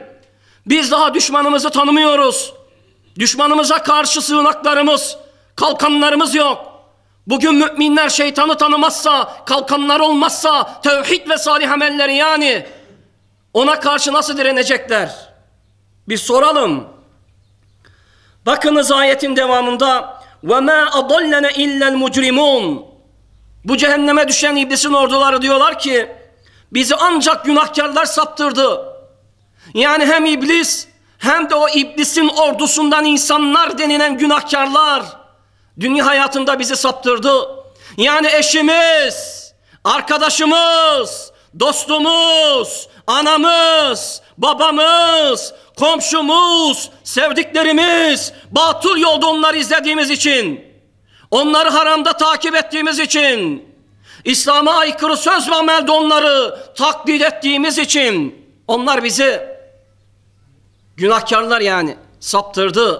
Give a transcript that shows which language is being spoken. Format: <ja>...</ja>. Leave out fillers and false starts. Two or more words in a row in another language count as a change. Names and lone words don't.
<tr>Biz daha düşmanımızı tanımıyoruz. Düşmanımıza karşı sığınaklarımız, kalkanlarımız yok. Bugün müminler şeytanı tanımazsa, kalkanlar olmazsa, tevhid ve salih amelleri yani ona karşı nasıl direnecekler? Bir soralım. Bakınız ayetin devamında</tr> <ar>وَمَا أَضَلَّنَ اِلَّا الْمُجْرِمُونَ</ar> <tr>Bu cehenneme düşen iblisin orduları diyorlar ki bizi ancak günahkarlar saptırdı. Yani hem iblis hem de o iblisin ordusundan insanlar denilen günahkarlar dünya hayatında bizi saptırdı. Yani eşimiz, arkadaşımız, dostumuz, anamız, babamız, komşumuz, sevdiklerimiz, batıl yolda onları izlediğimiz için, onları haramda takip ettiğimiz için, İslam'a aykırı söz ve amelde onları taklit ettiğimiz için, onlar bizi günahkarlar yani saptırdı.</tr>